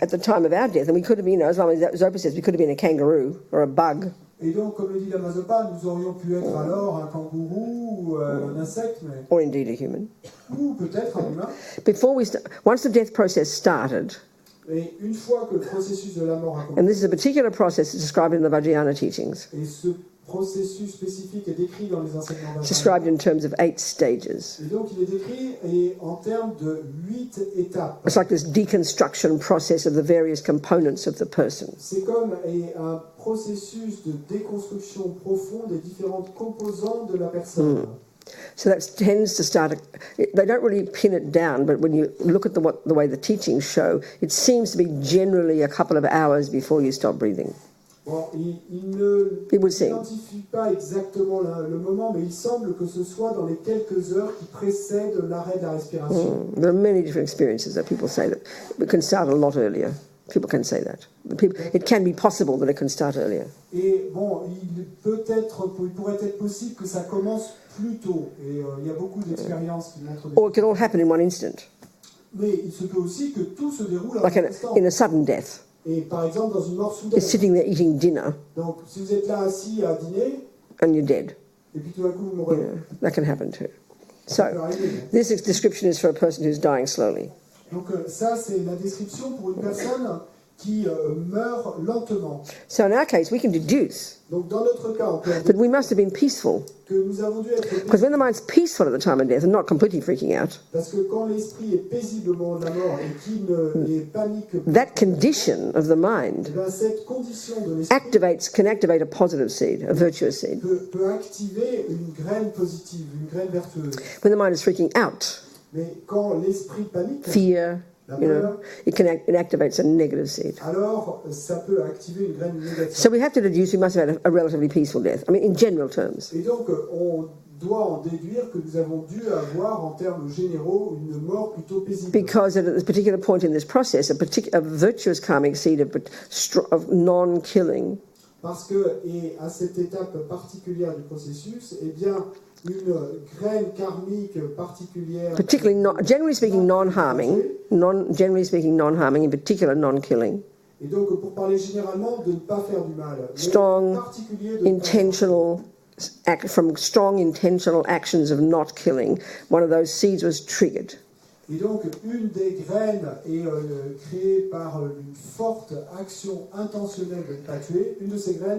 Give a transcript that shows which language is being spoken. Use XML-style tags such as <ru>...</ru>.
<en>at the time of our death, and we could have been, as Zopa says, we could have been a kangaroo or a bug.</en> <fr>Et donc, comme le dit la Mazopa, nous aurions pu être alors un kangourou ou un insecte, mais,</fr> <en>Or indeed a human.</en> <fr>ou peut-être un humain.</fr> <en>Once the death process started,</en> <fr>Et une fois que le processus de la mort a</fr> <en>and</en> <fr>commencé,</fr> <en>this is a particular process that's described in the Vajrayana teachings,</en> <fr>et ce processus spécifique est décrit dans les enseignements</fr> <en>it's</en> <fr>Vajra.</fr> <en>described in terms of 8 stages.</en> <fr>Et donc, il est décrit en termes de 8 étapes.</fr> <en>It's like this deconstruction process of the various components of the person.</en> <fr>C'est comme un processus de déconstruction profonde des différentes composantes de la personne.</fr> <en>So that tends to start. They don't really pin it down, but when you look at the way the teachings show, it seems to be generally a couple of hours before you stop breathing.</en> <fr>Bon, il ne</fr> <en>It would seem.</en> <fr>n'identifie pas exactement le moment, mais il semble que ce soit dans les quelques heures qui précèdent l'arrêt de la respiration.</fr> <en>There are many different experiences that people say that it can start a lot earlier. People can say that. It can be possible that it can start earlier.</en> <fr>Et bon, il pourrait être possible que ça commence plus tôt. Et il y a beaucoup d'expériences qui montrent</fr> <en>Or it can all happen in one instant,</en> <fr>Mais il se peut aussi que tout se déroule à</fr> <en>like</en> <fr>un instant.</fr> <en>in a sudden death.</en> <fr>Et par exemple, dans une mort soudaine.</fr> <en>You're sitting there eating dinner</en> <fr>Donc, si vous êtes là assis à dîner,</fr> <en>and you're dead.</en> <fr>et puis tout d'un coup vous</fr> <en>You</en> <fr>mourrez.</fr> <en>know, that can happen too.</en> <fr>Ça peut</fr> <en>So</en> <fr>arriver.</fr> <en>this description is for a person who's dying slowly.</en> <fr>Donc ça, c'est la description pour une personne qui meurt lentement.</fr> <en>So in our case, we can deduce</en> <fr>Donc dans notre cas, on peut</fr> <en>that we must have been peaceful,</en> <fr>que nous avons dû être</fr> <en>because when the mind's peaceful at the time of death and not completely freaking out,</en> <fr>parce que quand l'esprit est paisible au moment de la mort et qu'il ne panique pas,</fr> <en>that condition of the mind</en> <fr>eh bien, cette condition de l'esprit</fr> <en>can activate a positive seed, a virtuous seed.</en> <fr>peut activer une graine positive, une graine vertueuse.</fr> <en>When the mind is freaking out,</en> <fr>Mais quand l'esprit panique,</fr> <en>fear,</en> <fr>la</fr> <en>you know,</en> <fr>peur,</fr> <en>it activates a negative seed.</en> <fr>alors ça peut activer une graine négative.</fr> <en>So we have to deduce we must have had a relatively peaceful death. I mean, in general terms.</en> <fr>Et donc on doit en déduire que nous avons dû avoir en termes généraux une mort plutôt paisible.</fr> <en>Because at this particular point in this process, a virtuous karmic seed of non-killing</en> <fr>Parce que, et à cette étape particulière du processus, eh bien, une graine karmique particulière,</fr> <en>particularly generally speaking non-harming, in particular non-killing,</en> <fr>et donc pour parler généralement de ne pas faire du mal, mais</fr> <en>strong,</en> <fr>en particulier de</fr> <en>from strong intentional actions of not killing, one of those seeds was triggered.</en> <fr>Et donc une des graines est créée par une forte action intentionnelle de ne pas tuer, une de ces graines,</fr>